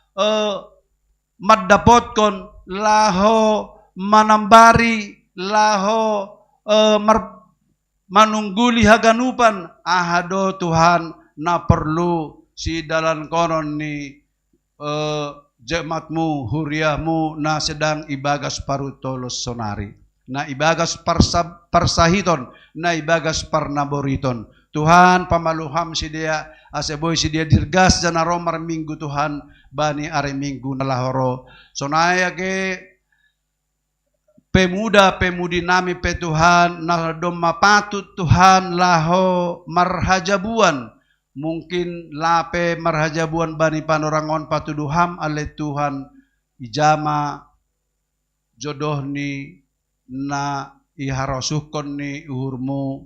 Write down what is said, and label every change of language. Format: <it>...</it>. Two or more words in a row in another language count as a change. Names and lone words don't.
<bts>maddapotkon, laho manambari, laho manungguli haganupan, ahado Tuhan na perlu si dalan konon ni jemaatmu, huriahmu na sedang ibagas parutolos sonari. Na ibagas parsahiton, na ibagas parnaboriton. Tuhan pamaluham si dia, aseboy si dia dirgas dan aromar minggu Tuhan, bani are minggu nalahoro. Sonaya ke pemuda-pemudi nami pe Tuhan, na doma patut Tuhan laho marhajabuan. Mungkin lape marhajabuan bani panorangon patuduham ale Tuhan ijama jodoh ni na iharosukon ni uhurmu</bts>